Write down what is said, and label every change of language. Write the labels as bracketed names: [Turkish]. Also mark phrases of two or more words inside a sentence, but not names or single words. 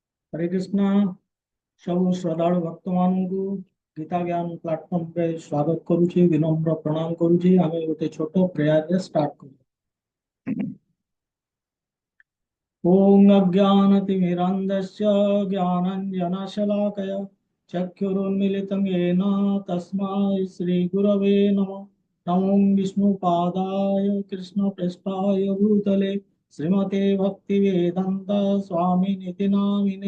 [Odia] ହରେ କୃଷ୍ଣା। ସବ ଶ୍ରଦ୍ଧାଳୁ ଭକ୍ତ ମାନ ଗୀତା ଜ୍ଞାନ ପ୍ଲାଟଫର୍ମ ପେ ସ୍ୱାଗତ କରୁଛି, ବିନମ୍ର ପ୍ରଣାମ କରୁଛି। ଆମେ ଗୋଟେ ଛୋଟ ପ୍ରେୟର ରେ [English] start karu. [Sanskrit] ओम अज्ञानतिमिरान्धस्य ज्ञानाञ्जनशलाकया चक्षुरुन्मीलितं येन तस्मै श्रीगुरवे नमः। नमो विष्णुपादाय कृष्णप्रेष्ठाय भूतले श्रीमते भक्तिवेदान्त स्वामिनिति नामिने।